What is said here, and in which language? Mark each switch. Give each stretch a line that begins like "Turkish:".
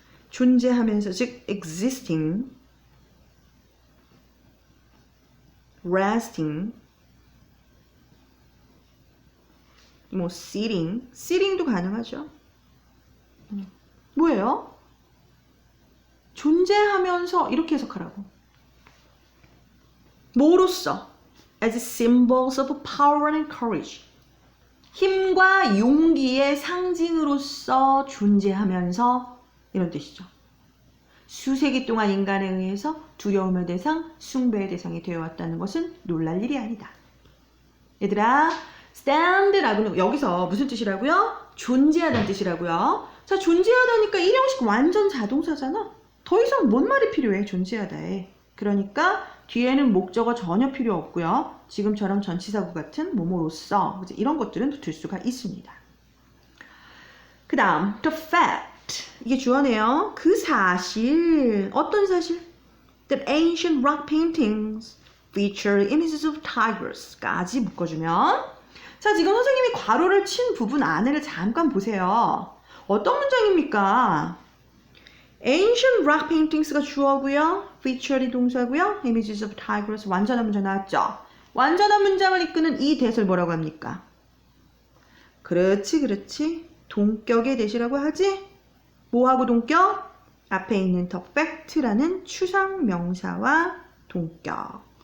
Korean: 존재하면서 즉 existing, resting, 뭐 sitting도 가능하죠. 뭐예요? 존재하면서 이렇게 해석하라고. 뭐로써?
English: As symbols of power and courage.
Korean: 힘과 용기의 상징으로서 존재하면서 이런 뜻이죠. 수세기 동안 인간에 의해서 두려움의 대상, 숭배의 대상이 되어왔다는 것은 놀랄 일이 아니다. 얘들아, stand라고는 여기서 무슨 뜻이라고요? 존재하다는 뜻이라고요. 자, 존재하다니까 일형식 완전 자동사잖아. 더 이상 뭔 말이 필요해, 존재하다에. 그러니까 뒤에는 목적어 전혀 필요 없고요. 지금처럼 전치사구 같은 뭐뭐로써 이런 것들은 붙을 수가 있습니다. 그 다음 the fact, 이게 주어네요. 그 사실, 어떤 사실?
English: That ancient rock paintings feature images of tigers
Korean: 까지 묶어주면, 자, 지금 선생님이 괄호를 친 부분 안에를 잠깐 보세요. 어떤 문장입니까?
English: Ancient rock paintings가
Korean: 주어고요. feature이 동사고요.
English: images of tigers
Korean: 완전한 문장 나왔죠? 완전한 문장을 이끄는 이 대를 뭐라고 합니까? 그렇지. 동격의 대시라고 하지? 뭐하고 동격? 앞에 있는 the fact라는 추상 명사와 동격.